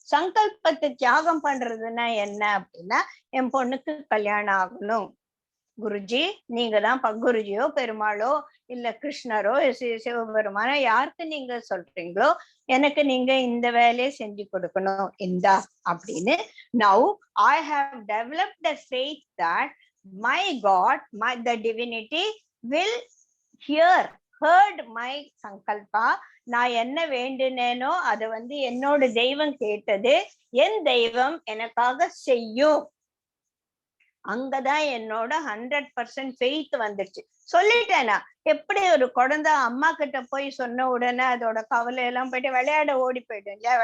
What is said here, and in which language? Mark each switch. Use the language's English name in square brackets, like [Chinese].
[Tamil] சங்கல்பத்தை தியாகம் பண்றதுன்னா என்ன அப்படின்னா, என் பொண்ணுக்கு கல்யாணம் ஆகணும் குருஜி, நீங்க தான் குருஜியோ பெருமாளோ இல்ல கிருஷ்ணரோ சிவபெருமானோ யாருக்கு நீங்க சொல்றீங்களோ எனக்கு நீங்க இந்த வேலையை செஞ்சு கொடுக்கணும் இந்தா அப்படின்னு. [English] Now I have developed the faith that my God, the divinity will heard my sankalpa. [Tamil] நான் என்ன வேண்டினேனோ அதை வந்து என்னோட தெய்வம் கேட்டது, என் தெய்வம் எனக்காக செய்யும். அங்கதான் என்னோட 100% ஃபெய்த் வந்துருச்சு. சொல்லிட்டேனா, எப்படி ஒரு குழந்தை அம்மா கிட்ட போய் சொன்ன உடனே அதோட கவலை எல்லாம் போயிட்டு விளையாட ஓடி போயிடும் இல்லையா.